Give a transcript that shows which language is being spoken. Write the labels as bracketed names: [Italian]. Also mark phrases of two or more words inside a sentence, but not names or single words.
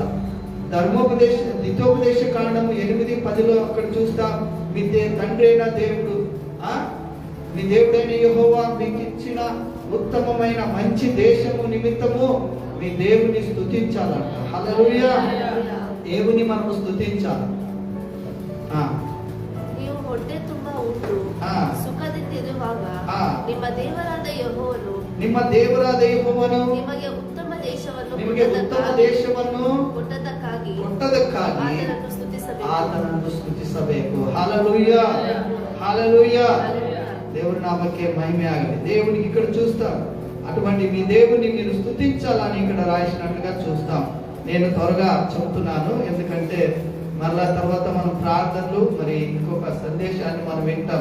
[Telugu] ధర్మోపదేశ హితోపదేశ కాండము 8:10 అక్కడ చూస్తాం. మీ తండ్రి అయిన దేవుడు, మీ దేవుడైన యెహోవా మీకు ఇచ్చిన ఉత్తమమైన మంచి దేశము నిమిత్తము మీ దేవుని స్తుతించాలంట. హల్లెలూయా. దేవుని మనం స్తుతించాలి. [Kannada] ನೀವು ಹೊಟ್ಟೆ ತುಂಬಾ ಉಂಟು ಸುಖದಿಂದಿರುವಾಗ ನಿಮ್ಮ ದೇವರಾದ ಯೆಹೋವನು ನಿಮಗೆ ಉತ್ತಮ ದೇಶವನ್ನು ಕೊಟ್ಟದಕ್ಕಾಗಿ ಆತನನ್ನು ಸ್ತುತಿಸಬೇಕು. [Telugu] హల్లెలూయా, హల్లెలూయా. దేవుని నామకే మహిమ ఆగలి. దేవునికి ఇక్కడ చూస్తాం అటువంటి మీ దేవుని మీరు స్తుతించాలని ఇక్కడ రాసినట్లుగా చూస్తాం. నేను త్వరగా చెప్తున్నాను, ఎందుకంటే మరలా తర్వాత మనం ప్రార్థనలు మరి ఇంకొక సందేశాన్ని మనం వింటాం.